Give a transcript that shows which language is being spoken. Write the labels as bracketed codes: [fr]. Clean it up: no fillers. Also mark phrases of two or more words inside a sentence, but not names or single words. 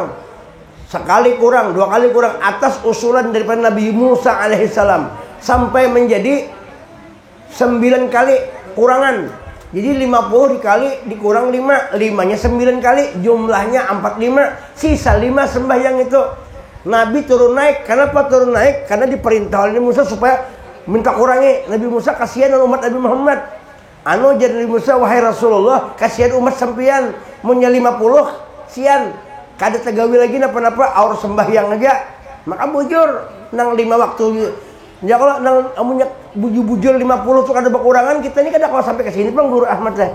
[id] Sekali kurang, 2 kali kurang, atas usulan daripada Nabi Musa alaihissalam, sampai menjadi 9 kali kurangan. Jadi 50 dikali dikurang 5, 5-nya 9 kali, jumlahnya 45, sisa 5 sembahyang itu. Nabi turun naik. Kenapa turun naik? Karena diperintah oleh Musa supaya minta kurangi. Nabi Musa kasihan umat Nabi Muhammad. Jadi Nabi Musa, [bjn] wahai Rasulullah, kasihan umat sampean, munya 50 sian. Kada tegawi lagi napa-napa aur sembahyang aja. Maka bujur nang 5 waktu. Ya kalau nang amunnya bujur 50 tuh ada kekurangan, kita ini kada kawa sampai ke sini Bang Guru Ahmad teh.